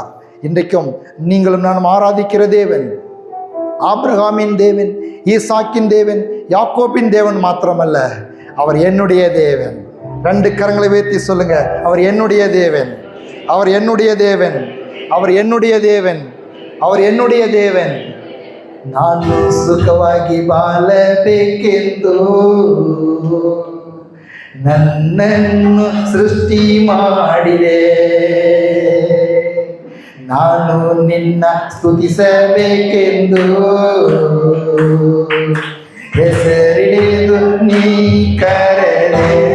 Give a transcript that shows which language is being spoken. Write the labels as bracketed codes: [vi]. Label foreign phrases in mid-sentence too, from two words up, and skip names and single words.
[ta] இன்றைக்கும் நீங்களும் நானும் ஆராதிக்கிற தேவன் ஆபிரகாமின் தேவன், ஈசாக்கின் தேவன், யாக்கோபின் தேவன் மாத்திரமல்ல, அவர் என்னுடைய தேவன். 2 கரங்களை உயர்த்தி சொல்லுங்க, அவர் என்னுடைய தேவன், அவர் என்னுடைய தேவன், அவர் என்னுடைய தேவன், அவர் என்னுடைய ದೇವನ್. [kn] ನಾನು ಸುಖವಾಗಿ ಬಾಳಬೇಕೆಂದು ನನ್ನನ್ನು ಸೃಷ್ಟಿ ಮಾಡಿದೆ. ನಾನು ನಿನ್ನ ಸ್ತುತಿಸಬೇಕೆಂದು ಹೆಸರಿಡಿದು ನೀ ಕರೆದೆ.